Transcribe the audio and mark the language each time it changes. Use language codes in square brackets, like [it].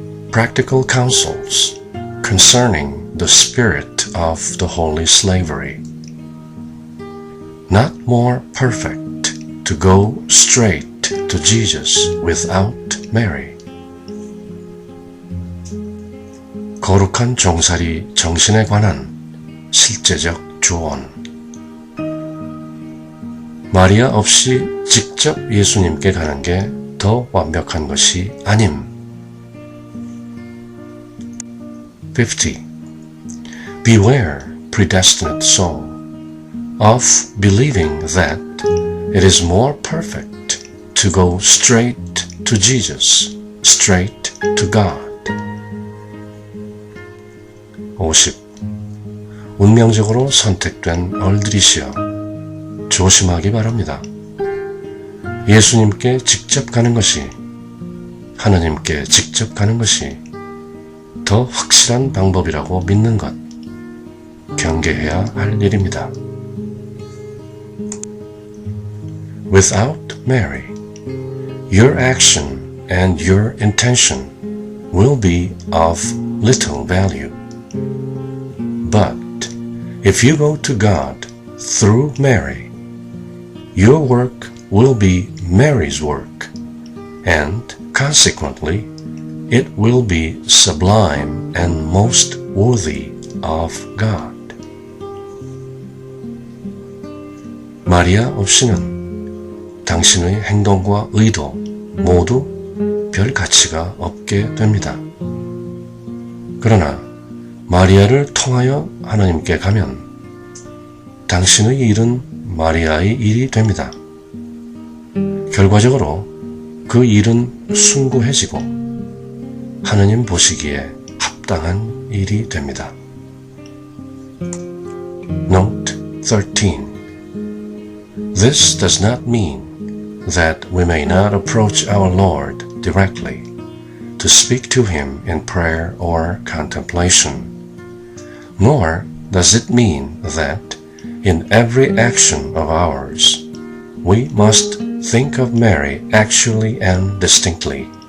[en] Practical counsels concerning the spirit of the holy slavery. Not more perfect to go straight to Jesus without Mary. [ko] 거룩한 종살이 정신에 관한 실제적 조언. 마리아 없이 직접 예수님께 가는 게 더 완벽한 것이 아님. [en] 50. Beware, predestinate soul, of believing that it is more perfect to go straight to Jesus, straight to God. [ko] 50. 운명적으로 선택된 얼들이시여, 조심하기 바랍니다. 예수님께 직접 가는 것이, 하느님께 직접 가는 것이 더 확실한 방법이라고 믿는 것, 경계해야 할 일입니다. [en] Without Mary, your action and your intention will be of little value. But if you go to God through Mary, your work will be Mary's work, and consequently, it will be sublime and most worthy of God. [ko] 마리아 없이는 당신의 행동과 의도 모두 별 가치가 없게 됩니다. 그러나 마리아를 통하여 하나님께 가면 당신의 일은 마리아의 일이 됩니다. 결과적으로 그 일은 숭고해지고 하느님 보시기에 합당한 일이 됩니다. [en] Note 13. This does not mean that we may not approach our Lord directly to speak to Him in prayer or contemplation, nor does it mean that in every action of ours we must think of Mary actually and distinctly.